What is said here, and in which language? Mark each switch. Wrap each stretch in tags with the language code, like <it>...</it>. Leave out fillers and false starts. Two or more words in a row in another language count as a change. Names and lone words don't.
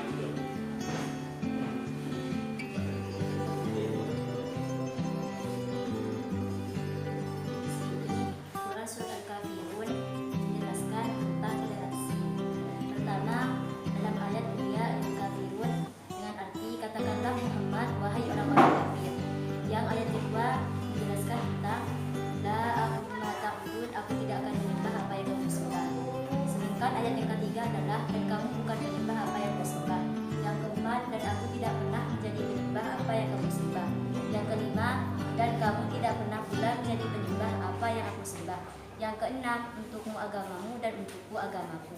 <id>Quran Surat Al-Kafirun menjelaskan tentang toleransi. Pertama, dalam ayat mulia Al-Kafirun dengan arti katakanlah Muhammad wahai orang-orang kafir. Yang ayat kedua menjelaskan tentang</id> <ar>لا أعبد ما تعبدون,</ar> <id>aku tidak akan menyembah apa yang kamu sembah. Sedangkan ayat yang ketiga adalah dan kamu bukan menyembah apa yang kamu sembah. Yang keempat, dan aku tidak pernah menjadi penyembah apa yang kamu sembah. Yang kelima, dan kamu tidak pernah pula menjadi penyembah apa yang aku sembah. Yang keenam, untukmu agamamu dan untukku agamaku.</id>